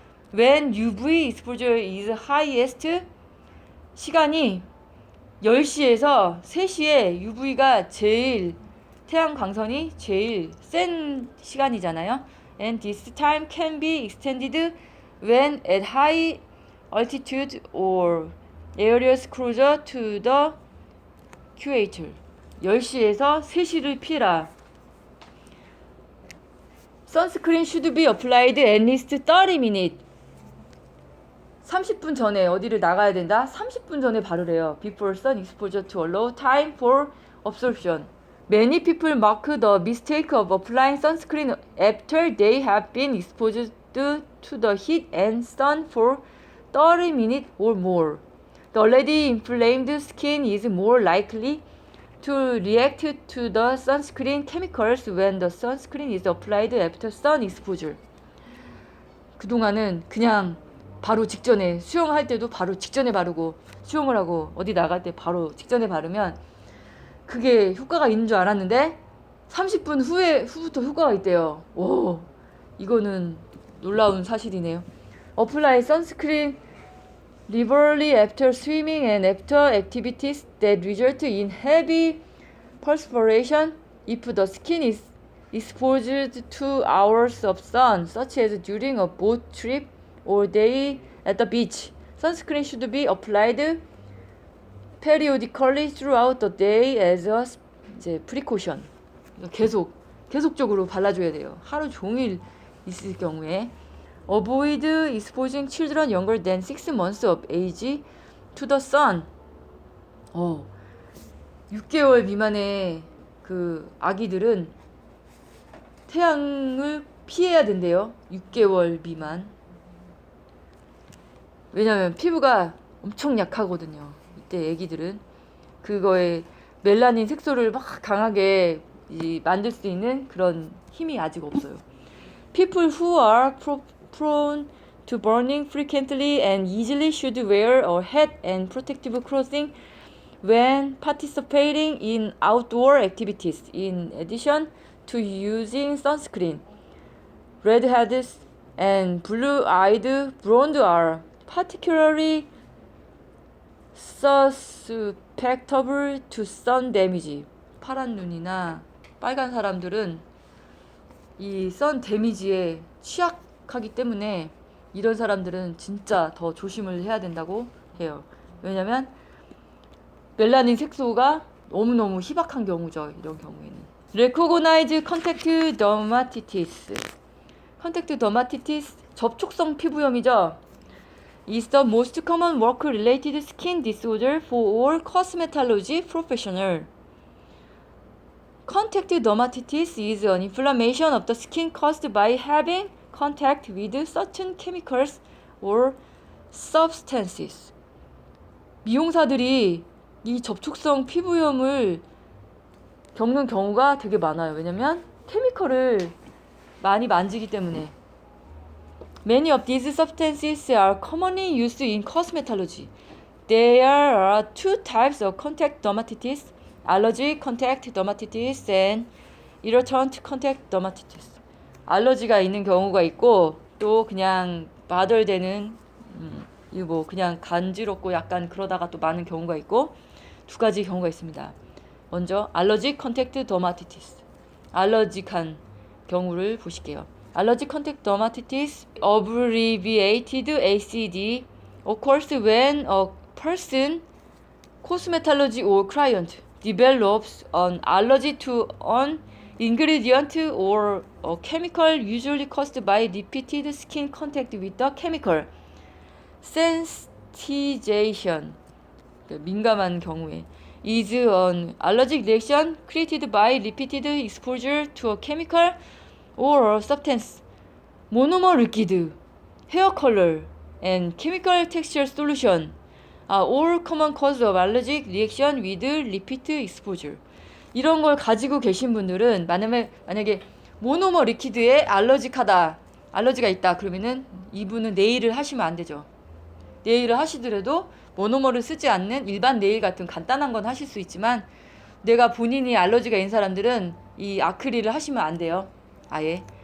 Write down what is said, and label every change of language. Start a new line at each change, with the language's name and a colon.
English: When UV exposure is highest,
Korean: 시간이 10시에서 3시에 UV가 제일 태양 광선이 제일 센 시간이잖아요.
English: And this time can be extended when at high altitude or areas closer to the equator.
Korean: 10시에서 3시를 피해라.
English: Sunscreen should be applied at least 30 minutes.
Korean: 30분 전에 어디를 나가야 된다? 30분 전에 바르래요.
English: Before sun exposure to allow time for absorption. Many people mark the mistake of applying sunscreen after they have been exposed to the heat and sun for 30 minutes or more. The already inflamed skin is more likely to react to the sunscreen chemicals when the sunscreen is applied after sun exposure.
Korean: 그동안은 그냥 바로 직전에 수영할 때도 바로 직전에 바르고 수영을 하고 어디 나갈 때 바로 직전에 바르면 그게 효과가 있는 줄 알았는데 30분 후부터 효과가 있대요. 오, 이거는 놀라운 사실이네요.
English: Apply sunscreen liberally after swimming and after activities that result in heavy perspiration if the skin is exposed to hours of sun, such as during a boat trip or day at the beach. Sunscreen should be applied periodically throughout the day as a precaution.
Korean: 계속적으로 발라줘야 돼요. 하루 종일 있을 경우에.
English: Avoid exposing children younger than 6 months of age to the sun.
Korean: 6개월 미만의 그 아기들은 태양을 피해야 된대요. 6개월 미만. 왜냐면 피부가 엄청 약하거든요. 이때 아기들은 그거에 멜라닌 색소를 막 강하게 만들 수 있는 그런 힘이 아직 없어요.
English: People who are prone to burning frequently and easily should wear a hat and protective clothing when participating in outdoor activities. In addition to using sunscreen, redheads and blue-eyed blonde are particularly susceptible to sun damage.
Korean: 파란 눈이나 빨간 사람들은 이 선 데미지에 취약하기 때문에 이런 사람들은 진짜 더 조심을 해야 된다고 해요. 왜냐면 멜라닌 색소가 너무너무 희박한 경우죠. 이런 경우에는.
English: Recognize contact dermatitis.
Korean: contact dermatitis, 접촉성 피부염이죠.
English: is the most common work-related skin disorder for all cosmetology professionals. Contact dermatitis is an inflammation of the skin caused by having contact with certain chemicals or substances.
Korean: 미용사들이 이 접촉성 피부염을 겪는 경우가 되게 많아요. 왜냐면 케미컬을 많이 만지기 때문에.
English: Many of these substances are commonly used in cosmetology. There are two types of contact dermatitis: allergic contact dermatitis and irritant contact dermatitis.
Korean: 알러지가 있는 경우가 있고 또 그냥 바들되는 이거 뭐 그냥 간지럽고 약간 그러다가 또 많은 경우가 있고 두 가지 경우가 있습니다. 먼저 allergic contact dermatitis. 알러직한 경우를 보실게요.
English: Allergic contact dermatitis, abbreviated ACD, occurs when a person, cosmetology or client, develops an allergy to an ingredient or a chemical usually caused by repeated skin contact with the chemical. Sensitization,
Korean: 민감한 경우에,
English: is an allergic reaction created by repeated exposure to a chemical or a substance. Monomer liquid, hair color, and chemical texture solution are all common cause of allergic reaction with repeat exposure.
Korean: 이런 걸 가지고 계신 분들은 만약에 모노머 리퀴드에 알러지가 있다 그러면은 이분은 네일을 하시면 안 되죠. 네일을 하시더라도 모노머를 쓰지 않는 일반 네일 같은 간단한 건 하실 수 있지만 내가 본인이 알러지가 있는 사람들은 이 아크릴을 하시면 안 돼요. 아예.